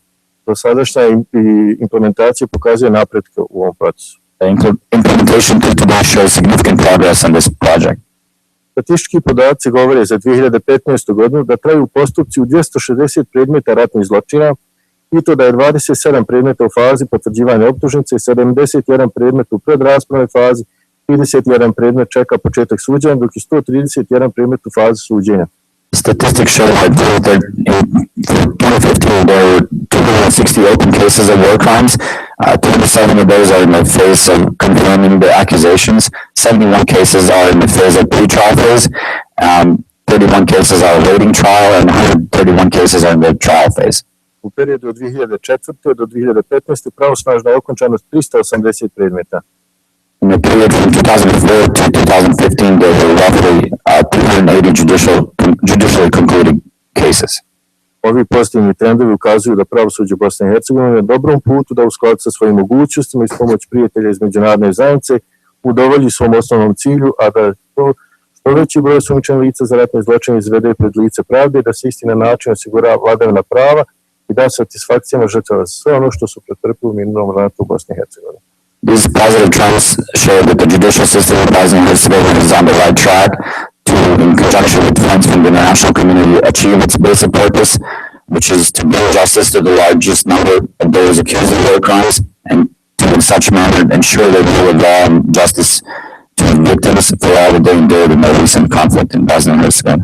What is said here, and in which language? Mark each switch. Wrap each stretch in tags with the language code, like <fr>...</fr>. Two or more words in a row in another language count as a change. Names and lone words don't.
<bs>Dosadašnja implementacija pokazuje napretke u ovom procesu.</bs> <en>The implementation to today shows significant progress on this project.</en> <bs>Statistički podaci govore za 2015. godinu da traju postupci u 260 predmeta ratnih zločina i to da je 27 predmeta u fazi potvrđivanja optužnice, 71 predmet u predraspravnoj fazi, 31 predmet čeka početak suđenja, dok je 131 predmet u fazi suđenja.</bs> <en>Statistics show that for 2015 there were 260 open cases of war crimes. 27 of those are in the phase of confirming the accusations. 71 cases are in the phase of pre-trial phase. 31 cases are awaiting trial, and 131 cases are in the trial phase.</en> <bs>U periodu od 2004. do 2015. pravosnažno je okončano 380 predmeta.</bs> <en>In the period from 2004 to 2015, there were roughly 280 judicially concluded cases.</en> <bs>Ovi pozitivni trendovi ukazuju da pravosuđe Bosne i Hercegovine je na dobrom putu da u skladu sa svojim mogućnostima i s pomoć prijatelja iz međunarodne zajednice udovolji svom osnovnom cilju, a da to što veći broj osumnjičenih lica za ratne zločine izvede pred lice pravde, da se isti na način osigura vladavina prava i da satisfakcijama žrtava sve ono što su pretrpili u minulom ratu u Bosni i Hercegovini.</bs> <en>These positive trends show that the judicial system of Bosnia and Herzegovina is on the right track to, in conjunction with funds from the international community, achieve its basic purpose, which is to bring justice to the largest number of those accused of war crimes, and to, in such manner, ensure the rule of law and justice to victims for all that they endured in the recent conflict in Bosnia and Herzegovina.</en>